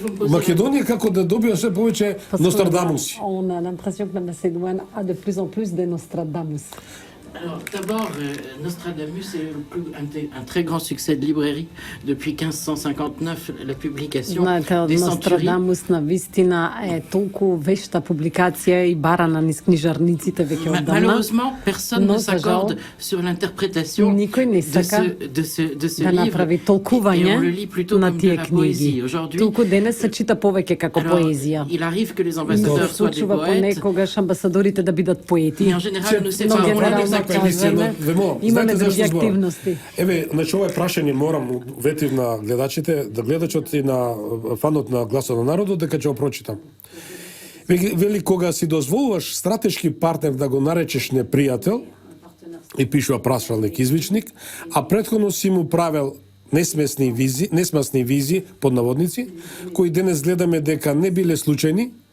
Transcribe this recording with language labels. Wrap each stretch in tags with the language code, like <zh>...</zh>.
<mk>Македонија како да добива се повеќе Нострадамуси?</mk> <fr>On a l'impression que la Macédoine a de plus en plus de Nostradamus. Alors, d'abord, Nostradamus est un très grand succès de librairie. Depuis 1559, la publication des Centuries.</fr> <mk>Nostradamus на вистина е толку вешта публикација и барана низ книжарниците веќе оддавна.</mk> <fr>Malheureusement, personne ne s'accorde sur l'interprétation de ce</fr> <mk>да направи толкување на тие книги. Толку денес се чита повеќе како поезија.</mk> <fr>Il arrive que les ambassadeurs soient des poètes.</fr> <mk>Понекогаш амбасадорите да бидат поети.</mk> <fr>En général, nous séparons</fr> <mk>имаме други активности. Еве, значи ова е прашање морам ветив на гледачите, да гледачот и на фанот на Гласот на народот дека ќе го прочитам. Вели кога си дозволуваш стратешки партнер да го наречеш непријател, и пишува прашалник извичник, а претходно си му правел несмесни визи под наводници, кои денес гледаме дека не биле случајни,</mk>